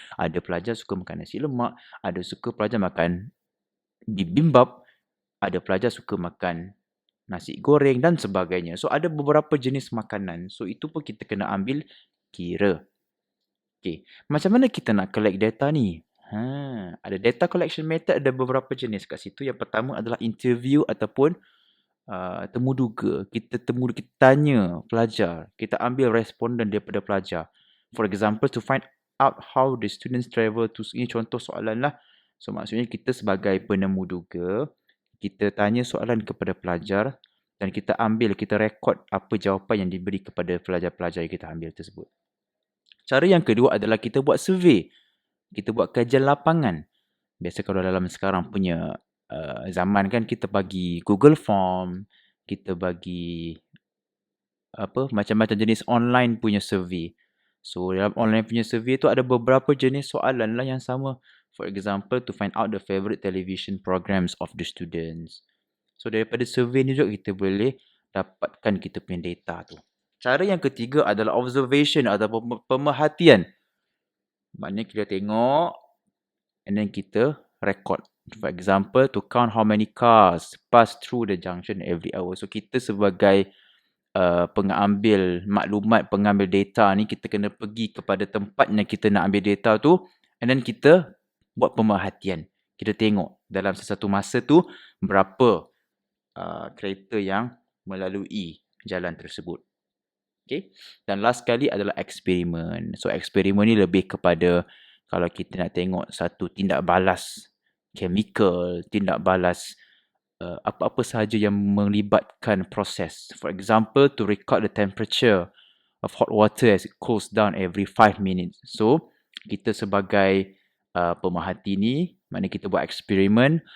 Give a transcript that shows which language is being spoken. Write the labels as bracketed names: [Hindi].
[Malay] Ada pelajar suka makan nasi lemak, ada suka pelajar makan bibimbap, ada pelajar suka makan nasi goreng dan sebagainya. So, ada beberapa jenis makanan. So, itu pun kita kena ambil kira. Okay. Macam mana kita nak collect data ni? Ada data collection method, ada beberapa jenis kat situ. Yang pertama adalah interview ataupun temu duga. Kita tanya pelajar. Kita ambil responden daripada pelajar. [English] For example, to find out how the students travel to... [Malay] Ini contoh soalan lah. So, maksudnya kita sebagai penemu duga, kita tanya soalan kepada pelajar dan kita rekod apa jawapan yang diberi kepada pelajar-pelajar yang kita ambil tersebut. Cara yang kedua adalah kita buat survey. Kita buat kajian lapangan. Biasa kalau dalam sekarang punya zaman kan, kita bagi Google Form, kita bagi macam-macam jenis online punya survey. So, dalam online punya survey tu ada beberapa jenis soalan lah yang sama. [English] For example, to find out the favourite television programs of the students. [Malay] So, daripada survey ni juga kita boleh dapatkan kita punya data tu. Cara yang ketiga adalah observation atau pemerhatian. Maknanya kita tengok [English] and then [Malay] kita record. [English] For example, to count how many cars pass through the junction every hour. [Malay] So, kita sebagai pengambil maklumat, pengambil data ni, kita kena pergi kepada tempat yang kita nak ambil data tu [English] and then [Malay] kita buat pemerhatian. Kita tengok dalam sesuatu masa tu berapa kereta yang melalui jalan tersebut. Okay. Dan last sekali adalah eksperimen. So eksperimen ni lebih kepada kalau kita nak tengok satu tindak balas chemical, tindak balas apa-apa sahaja yang melibatkan proses. [English] For example, to record the temperature of hot water as it cools down every 5 minutes. [Malay] So, kita sebagai pemerhati ni, maknanya kita buat eksperimen.